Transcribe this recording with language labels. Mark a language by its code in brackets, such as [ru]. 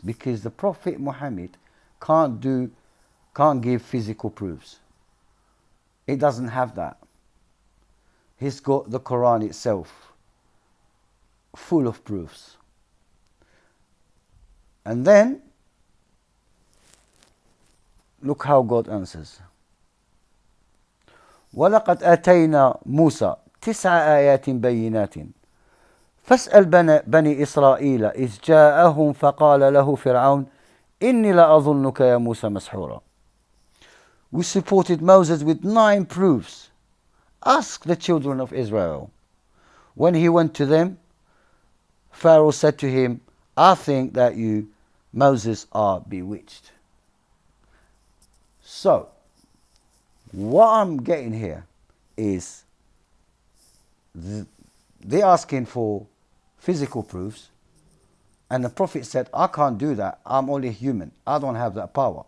[en] Because the Prophet Muhammad can't give physical proofs. It doesn't have that. He's got the Quran itself, full of proofs. And then, look how God answers. [ar] وَلَقَدْ آتَيْنَا مُوسَى 9 آيَاتٍ بَيِّنَاتٍ فاسأل بني إسرائيل إذ جاءهم فقال له فرعون إني لأظنك يا موسى مسحورا. [en] We supported Moses with 9 proofs. Ask the children of Israel. When he went to them, Pharaoh said to him, I think that you, Moses, are bewitched. So, what I'm getting here is they're asking for physical proofs, and the Prophet said, I can't do that. I'm only human. I don't have that power.